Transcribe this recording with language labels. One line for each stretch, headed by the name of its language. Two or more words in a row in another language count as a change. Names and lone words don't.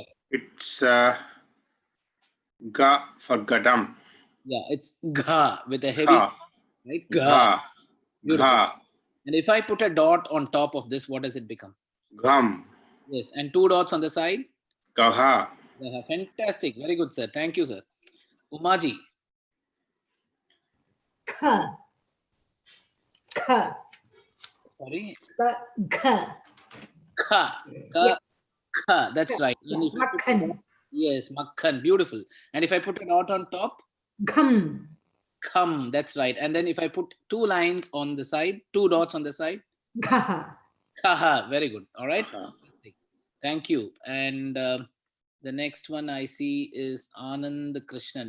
English: It's Ga for Gadam. Yeah, it's Gha with a heavy, Gha. right? Gha. Beautiful. Gha. And if I put a dot on top of this, what does it become? Gam. Yes, and 2 dots on the side. Gaha. Yeah, fantastic. Very good, sir. Thank you, sir. Umaji. Kha. Kha. Sorry. Kha. Kha. Yeah. Kha. That's right. Yeah, And if I put a Makhan. dot- yes, makhan. Beautiful. And if I put a dot on top, Gham. kham. That's right. And then if I put 2 lines on the side, 2 dots on the side, Ghaha. khaha. Very good. All right. Ghaha. Thank you. And the next one I see is Anand Krishnan.